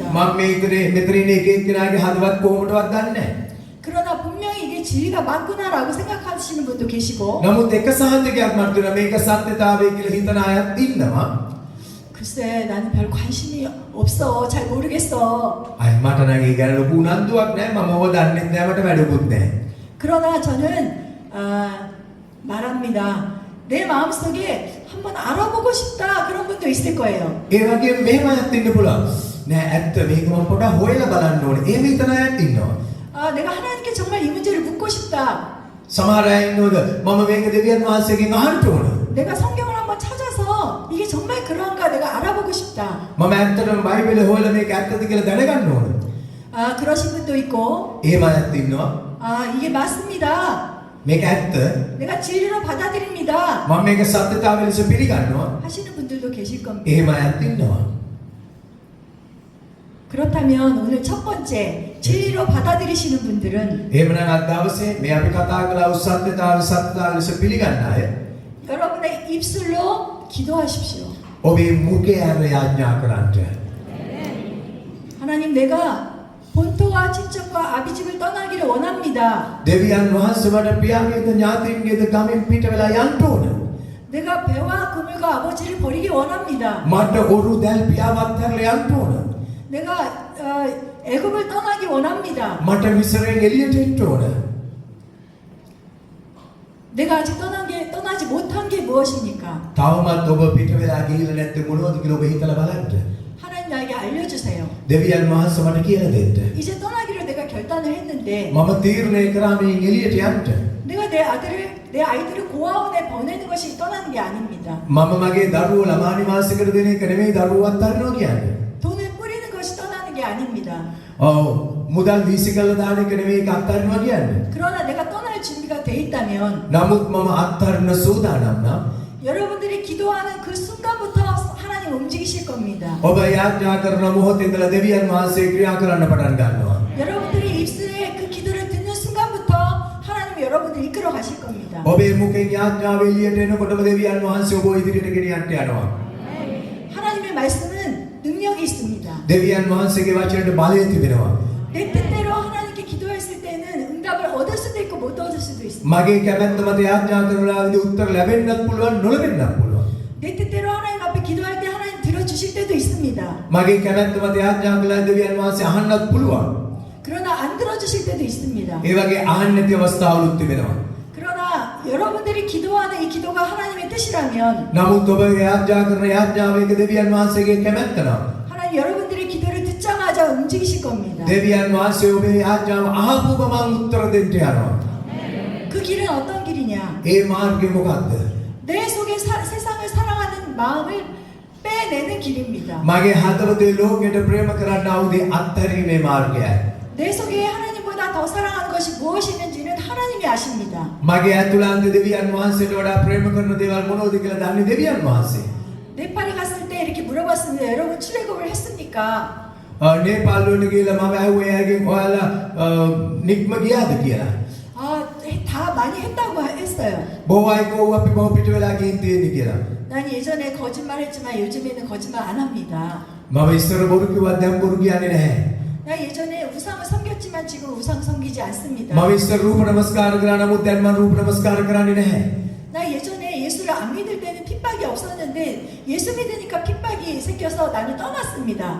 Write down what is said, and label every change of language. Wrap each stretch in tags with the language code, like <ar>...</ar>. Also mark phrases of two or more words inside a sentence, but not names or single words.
<si>මම මෙතන ඉන්න එක එක්කෙනාගේ හදවත් කොහොමදවත් දන්නේ නැහැ.</si> <ko>그러나 분명히 이게 진리가 맞구나라고 생각하시는 분도 계시고</ko> <si>නමුත් එක සහතිකයක් මට දුන්නා මේක සත්‍යතාවය කියලා හිතන අයත් ඉන්නවා.</si> <ko>글쎄 나는 별 관심이 없어 잘 모르겠어.</ko> <si>අය මට නම් ඒ ගැන ලොකු උනන්දුවක් නැහැ. මම ඕව දන්නේ නැහැ. මට වැඩකුත් නැහැ.</si> <ko>그러나 저는 말합니다. 내 마음속에 한번 알아보고 싶다 그런 분도 있을 거예요.</ko> <si>ඒ වගේම මෙහෙම අයත් ඉන්න පුළුවන්. නෑ ඇත්ත මේක මම පොඩ්ඩක් හොයලා බලන්න ඕනේ. එහෙම හිතන අයත් ඉන්නවා.</si> <ko>내가 하나님께 정말 이 문제를 묻고 싶다.</ko> <si>සමහර අය ඉන්නවද මම මේක දෙවියන් වහන්සේගෙන් අහන්න ඕන.</si> <ko>내가 성경을 한번 찾아서 이게 정말 그런가 내가 알아보고 싶다.</ko> <si>මම ඇත්තටම බයිබලේ හොයලා මේක ඇත්තද කියලා දැනගන්න ඕන.</si> <ko>그러신 분도 있고</ko> <si>එහෙම අයත් ඉන්නවා.</si> <ko>이게 맞습니다.</ko> <si>මේක ඇත්ත.</si> <ko>내가 진리로 받아들입니다.</ko> <si>මම මේක සත්‍යතාවය ලෙස පිළිගන්නවා.</si> <ko>하시는 분들도 계실 겁니다.</ko> <si>එහෙම අයත් ඉන්නවා.</si> <ko>그렇다면 오늘 첫 번째 진리로 받아들이시는 분들은</ko> <si>එහෙමනම් අද දවසේ මේ අපි කතා කළා වූ සත්‍යතාවය ලෙස පිළිගන්න අය</si> <ko>여러분의 입술로 기도하십시오.</ko> <si>ඔබේ මුඛය අර යාඥා කරන්න.</si> <ko>하나님 내가 본토와 친척과 아비집을 떠나기를 원합니다.</ko> <si>දෙවියන් වහන්සේ මට පියාගේද ඥාතීන්ගේද ගමින් පිට වෙලා යන්න ඕන.</si> <ko>내가 배와 그물과 아버지를 버리기 원합니다.</ko> <si>මට ඔරු දැල් පියාවත් හැරලා යන්න ඕන.</si> <ko>내가 애굽을 떠나기 원합니다.</ko> <si>මට මිස්රයෙන් එළියට එන්න ඕන.</si> <ko>내가 아직 떠나지 못한 게 무엇입니까?</ko> <si>තවමත් ඔබ පිට වෙලා ගිහිල්ලා නැත්නම් මොනවද කියලා ඔබ හිතලා බලන්න.</si> <ko>하나님 나에게 알려주세요.</ko> <si>දෙවියන් වහන්සේ මට කියලා දෙන්න.</si> <ko>이제 떠나기로 내가 결단을 했는데</ko> <si>මම තීරණය කරා මේ එළියට යන්න.</si> <ko>내가 내 아이들을 고아원에 보내는 것이 떠나는 게 아닙니다.</ko> <si>මම මගේ දරුවෝ ළමා නිවාසයකට දෙන එක නෙමෙයි දරුවෝ අත්හරිනවා කියන්නේ.</si> <ko>돈을 뿌리는 것이 떠나는 게 아닙니다.</ko> <si>මුදල් වීසි කරලා දාන එක නෙමෙයි ඒක අත්හරිනවා කියන්නේ.</si> <ko>그러나 내가 떠날 준비가 돼 있다면</ko> <si>නමුත් මම අත්හරින සූදානම් නම්</si> <ko>여러분들이 기도하는 그 순간부터 하나님 움직이실 겁니다.</ko> <si>ඔබ යාඥා කරන මොහොතේ ඉඳලා දෙවියන් වහන්සේ ක්‍රියා කරන්න පටන් ගන්නවා.</si> <ko>여러분들이 입술에 그 기도를 듣는 순간부터 하나님 여러분을 이끌어 가실 겁니다.</ko> <si>ඔබේ මුඛෙන් යාඥාව එළියට එනකොටම දෙවියන් වහන්සේ ඔබ ඉදිරියට ගෙනියන්න යනවා.</si> <ko>하나님의 말씀은 능력이 있습니다.</ko> <si>දෙවියන් වහන්සේගේ වචනයට බලය තිබෙනවා.</si> <ko>내 뜻대로 하나님께 기도했을 때는 응답을 얻을 수도 있고 못 얻을 수도 있습니다.</ko> <si>මගේ කැමැත්ත මත යාඥා කරන වෙලාවේදී උත්තර ලැබෙන්නත් පුළුවන් නොලැබෙන්නත් පුළුවන්.</si> <ko>내 뜻대로 하나님 앞에 기도할 때 하나님 들어주실 때도 있습니다.</ko> <si>මගේ කැමැත්ත මත යාඥා කළා දෙවියන් වහන්සේ අහන්නත් පුළුවන්.</si> <ko>그러나 안 들어주실 때도 있습니다.</ko> <si>ඒ වගේ අහන්න නැති අවස්ථාවලුත් තිබෙනවා.</si> <ko>그러나 여러분들이 기도하는 이 기도가 하나님의 뜻이라면</ko> <si>නමුත් ඔබ යාඥා කරන යාඥාව එක දෙවියන් වහන්සේගේ කැමැත්ත නම්</si> <ko>하나님 여러분들의 기도를 듣자마자 움직이실 겁니다.</ko> <si>දෙවියන් වහන්සේ ඔබේ යාඥාව අහපු ගමන් උත්තර දෙන්න යනවා.</si> <ko>그 길은 어떤 길이냐?</ko> <si>ඒ මාර්ගය මොකක්ද?</si> <ko>내 속에 세상을 사랑하는 마음을 빼내는 길입니다.</ko> <si>මගේ හදවතේ ලෝකයට ප්‍රේම කරන්න ආවුදී අත්හැරීමේ මාර්ගයයි.</si> <ko>내 속에 하나님보다 더 사랑하는 것이 무엇이는지는 하나님이 아십니다.</ko> <si>මගේ ඇතුළාන්ත දෙවියන් වහන්සේට වඩා ප්‍රේම කරන දේවල් මොනවද කියලා දන්නේ දෙවියන් වහන්සේ.</si> <ko>네팔에 갔을 때 이렇게 물어봤습니다. 여러분 출애굽을 했습니까?</ko> <si>නේපාල් වලට ගිහලා මම ඇහුවේ එයාගෙන් ඔයාලා නික්ම ගියාද කියලා.</si> <ko>다 많이 했다고 했어요.</ko> <si>බොහෝ අය කෝ අපි බොහෝ පිට වෙලා ගිහින් තියෙන්නේ කියලා.</si> <ko>난 예전에 거짓말했지만 요즘에는 거짓말 안 합니다.</ko> <si>මම ඉස්සර බොරු කිව්වා දැන් බොරු කියන්නේ නැහැ.</si> <ko>나 예전에 우상을 섬겼지만 지금 우상 섬기지 않습니다.</ko> <si>මම ඉස්සර රූප නමස්කාර කරා නමුත් දැන් මම රූප නමස්කාර කරන්නේ නැහැ.</si> <ko>나 예전에 예수를 안 믿을 때는 핍박이 없었는데 예수 믿으니까 핍박이 생겨서 나는 떠났습니다.</ko>